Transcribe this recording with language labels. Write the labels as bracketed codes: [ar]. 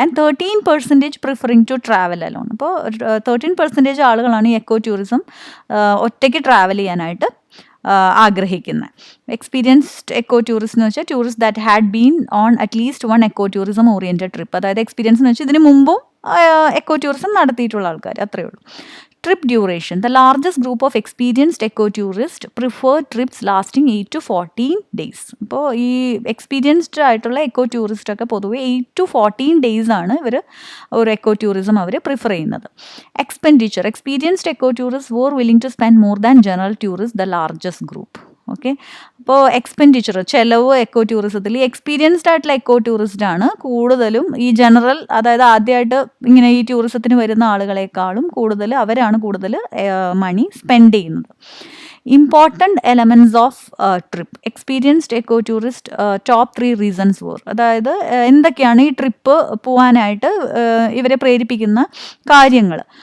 [en] And 13% preferring to travel alone. [ml] അപ്പോൾ 13% ആളുകളാണ് ഈ എക്കോ ടൂറിസം ഒറ്റയ്ക്ക് ട്രാവൽ ചെയ്യാനായിട്ട് ആഗ്രഹിക്കുന്നത്. [en] experienced eco tourist [ml] എന്ന് വെച്ചാൽ [en] Tourist that had been on at least one eco tourism oriented trip. [ml] അതായത് എക്സ്പീരിയൻസ് എന്ന് വെച്ചാൽ ഇതിന് മുമ്പും എക്കോ ടൂറിസം നടത്തിയിട്ടുള്ള ആൾക്കാർ, അത്രയേ ഉള്ളൂ. [en] Trip duration. The largest group of experienced eco-tourists prefer trips lasting 8 to 14 days. [ml] അപ്പോൾ ഈ എക്സ്പീരിയൻസ്ഡ് ആയിട്ടുള്ള എക്കോ ടൂറിസ്റ്റ് ഒക്കെ പൊതുവെ 8 to 14 days ആണ് ഇവർ ഒരു എക്കോ ടൂറിസം അവർ പ്രിഫർ ചെയ്യുന്നത്. [en] Expenditure. Experienced eco tourist were willing to spend more than general tourists, the largest group. [ml] Okay, അപ്പോൾ എക്സ്പെൻഡിച്ചർ, ചിലവ് എക്കോ ടൂറിസത്തിൽ എക്സ്പീരിയൻസ്ഡ് ആയിട്ടുള്ള എക്കോ ടൂറിസ്റ്റ് ആണ് കൂടുതലും ഈ ജനറൽ, അതായത് ആദ്യമായിട്ട് ഇങ്ങനെ ഈ ടൂറിസത്തിന് വരുന്ന ആളുകളെക്കാളും കൂടുതൽ അവരാണ് കൂടുതൽ മണി സ്പെൻഡ് ചെയ്യുന്നത്. [en] Important elements of trip. Experienced eco tourist top 3 reasons for, [ml] അതായത് എന്തൊക്കെയാണ് ഈ ട്രിപ്പ് പോകാനായിട്ട് ഇവരെ പ്രേരിപ്പിക്കുന്ന കാര്യങ്ങൾ.